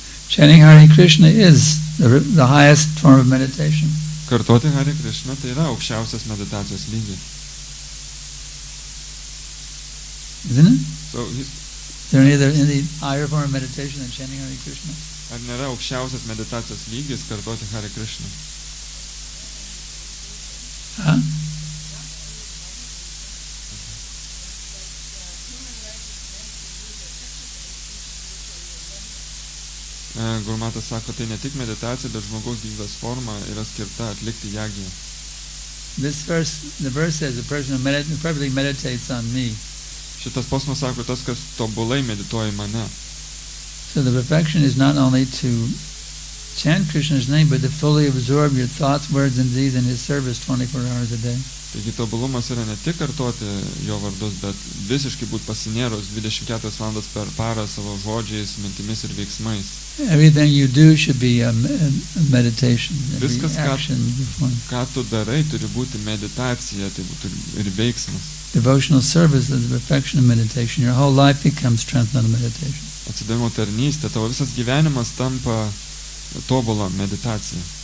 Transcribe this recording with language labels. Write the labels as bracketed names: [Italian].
[English] Chanting Hare Krishna is the highest form of meditation. [Lithuanian] Kartoti Hare Krishna tai yra aukščiausias meditacijos lygis. [English] Isn't it? So, Is there any higher form of meditation than chanting Hare Krishna? [Lithuanian] ar nėra aukščiausias meditacijos lygis kartoti Hare Krishna? Huh? Gurmatas sako, tai ne tik meditacija, bet žmogaus gyvybės forma yra skirta atlikti jagiją. [English] The verse says, the person who perfectly meditates on me. [Lithuanian] Šitas posmas sako, tas, kas tobulai medituoja į mane. [English] So the perfection is not only to chant Krishna's name, but to fully absorb your thoughts, words, and deeds in His service 24 hours a day. [Lithuanian] Taigi tobulumas yra ne tik kartoti jo vardus, bet visiškai būti pasinėrus 24 valandas per parą savo žodžiais, mintimis ir veiksmais. [English] Everything you do should be a meditation. Every [Lithuanian] Viskas, [English] action you perform. [Lithuanian] ką tu darai, turi būti meditacija, tai būtų ir veiksmas. [English] Devotional service is the perfection of meditation. Your whole life becomes transcendental meditation. [Lithuanian] Atsidavimo tarnystė, tavo visas gyvenimas tampa tobula meditacija.